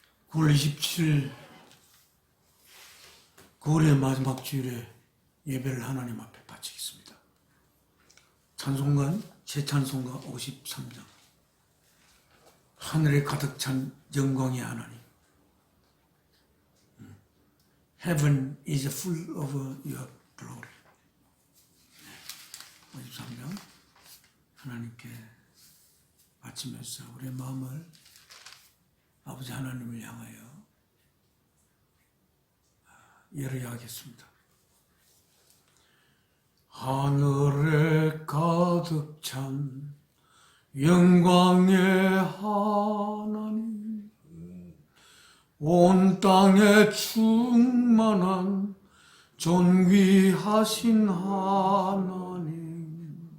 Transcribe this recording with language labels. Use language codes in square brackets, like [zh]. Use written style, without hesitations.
[ko] 9월 27일 9월의 마지막 주일에 예배를 하나님 앞에 바치겠습니다. 찬송가 제찬송가 53장 하늘에 가득 찬 영광의 하나님. [en] Heaven is full of your glory. [ko] 53장 하나님께 바치면서 우리의 마음을 아버지 하나님을 향하여 열어야 하겠습니다. 하늘에 가득 찬 영광의 하나님, 온 땅에 충만한 존귀하신 하나님,